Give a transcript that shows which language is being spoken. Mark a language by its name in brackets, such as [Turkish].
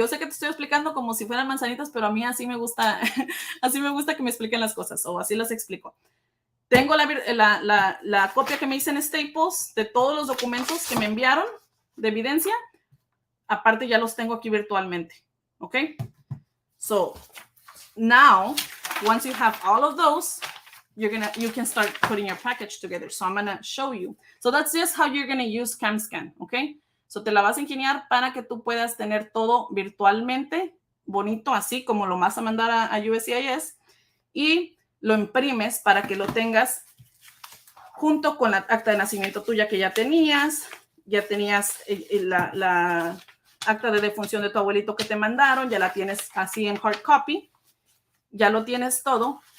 [Spanish] Yo sé que te estoy explicando como si fueran manzanitas, pero a mí así me gusta, así me gusta que me expliquen las cosas, o así las explico. Tengo la copia que me hice en Staples de todos los documentos que me enviaron de evidencia. Aparte ya los tengo aquí virtualmente, ¿ok? [English] So, now, once you have all of those, you can start putting your package together. So I'm going to show you. So that's just how you're going to use CamScan, okay? [Spanish] So te la vas a ingeniar para que tú puedas tener todo virtualmente, bonito, así como lo vas a mandar a USCIS, y lo imprimes para que lo tengas junto con la acta de nacimiento tuya que ya tenías la acta de defunción de tu abuelito que te mandaron, ya la tienes así en hard copy, ya lo tienes todo.